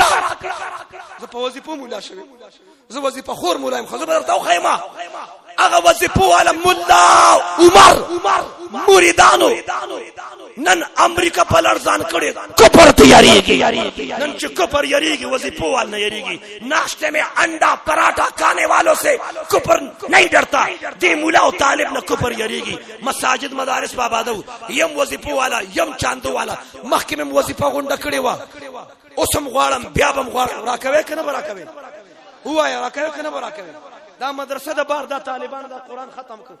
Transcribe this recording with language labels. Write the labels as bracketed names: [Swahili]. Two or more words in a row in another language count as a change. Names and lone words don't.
[Pashto] زه په وظیفو مولا شوی، زه وظیفه خور مولا یم. خو زه به درته وښیم هغه وظیفو والا ملا عمر مریدانو نن امریکا په لړزان کړي کفر تیاریږي. نن چې کفر یریږي وظیفو وال نه یریږي. [Urdu] ناشتے میں انڈا پراٹھا کھانے والوں سے کفر نہیں ڈرتا. [Pashto] دی مولا و طالب نه کفر یریږي. مساجد مدارس په آبادو یم وظیفو والا یم چاندو والا. مخکې مې وظیفه غونډه کړې وه، اوس هم غواړم، بیا به م غواړم. راکوې که نه به راکوې؟ ووایه راکوې که نه به راکوې؟ دا مدرسه د بار دا طالبانو دا قرآن ختم کړ.